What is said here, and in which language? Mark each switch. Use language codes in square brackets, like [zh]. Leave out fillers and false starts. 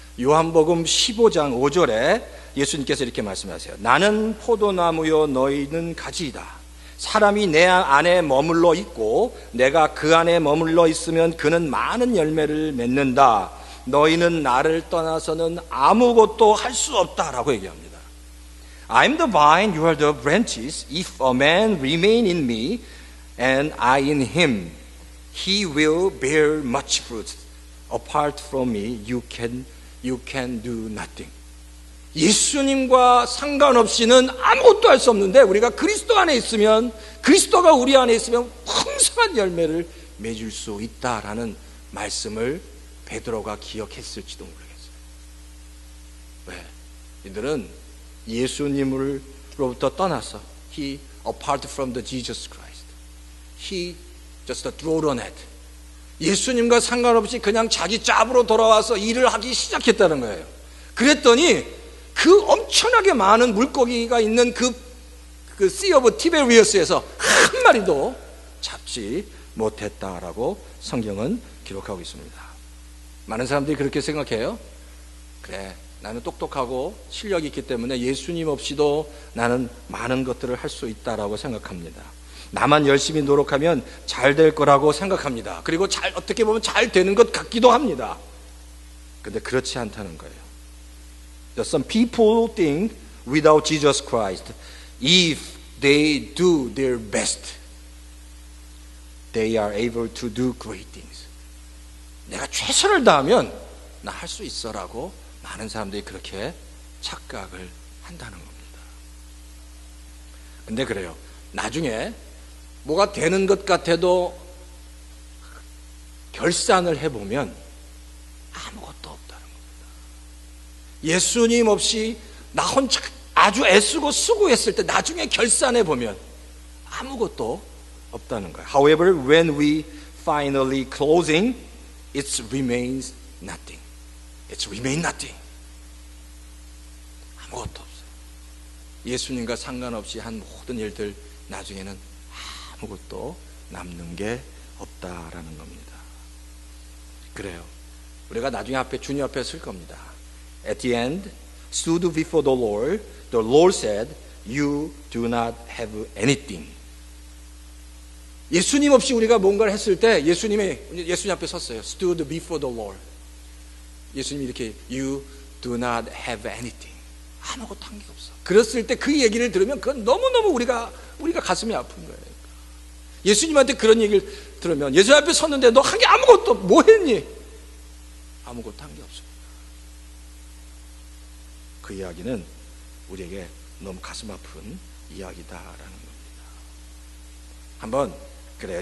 [ko] 요한복음 15장 5절에 예수님께서 이렇게 말씀하세요. 나는 포도나무요 너희는 가지이다. 사람이 내 안에 머물러 있고 내가 그 안에 머물러 있으면 그는 많은 열매를 맺는다. 너희는 나를 떠나서는 아무것도 할 수 없다라고 얘기합니다. [en] I'm the vine, you are the branches. If a man remain in me and I in him, he will bear much fruit. Apart from me, you can do nothing. [ko] 예수님과 상관없이는 아무것도 할 수 없는데 우리가 그리스도 안에 있으면, 그리스도가 우리 안에 있으면 풍성한 열매를 맺을 수 있다라는 말씀을 베드로가 기억했을지도 모르겠어요. 왜? 이들은 예수님으로부터 떠나서 [en] He apart from the Jesus Christ. He just threw the net. [ko] 예수님과 상관없이 그냥 자기 짭으로 돌아와서 일을 하기 시작했다는 거예요. 그랬더니 그 엄청나게 많은 물고기가 있는 그 Sea of Tiberias에서 한 마리도 잡지 못했다라고 성경은 기록하고 있습니다. 많은 사람들이 그렇게 생각해요. 그래, 나는 똑똑하고 실력이 있기 때문에 예수님 없이도 나는 많은 것들을 할 수 있다라고 생각합니다. 나만 열심히 노력하면 잘 될 거라고 생각합니다. 그리고 어떻게 보면 잘 되는 것 같기도 합니다. 근데 그렇지 않다는 거예요. [en] Some people think without Jesus Christ, if they do their best, they are able to do great things. [ko] 내가 최선을 다하면 나 할 수 있어라고 많은 사람들이 그렇게 착각을 한다는 겁니다. 근데 그래요. 나중에 뭐가 되는 것 같아도 결산을 해보면 아무것도 없다는 겁니다. 예수님 없이 나 혼자 아주 애쓰고 수고했을 때 나중에 결산해 보면 아무것도 없다는 거예요. [en] However, when we finally closing, it remains nothing. It remains nothing. [ko] 아무것도 없어요. 예수님과 상관없이 한 모든 일들 나중에는 아무것도 남는 게 없다라는 겁니다. 그래요. 우리가 나중에 앞에 주님 앞에 설 겁니다. [en] At the end, stood before the Lord said, you do not have anything. [ko] 예수님 없이 우리가 뭔가를 했을 때 예수님 앞에 섰어요. [en] Stood before the Lord. [ko] 예수님이 이렇게 [en] you do not have anything. [ko] 아무것도 한 게 없어. 그랬을 때 그 얘기를 들으면 그건 너무너무 우리가 가슴이 아픈 거예요. 예수님한테 그런 얘기를 들으면 예수 앞에 섰는데 너 한 게 아무것도 뭐 했니? 아무것도 한 게 없습니다. 그 이야기는 우리에게 너무 가슴 아픈 이야기다라는 겁니다. 한번 그래요.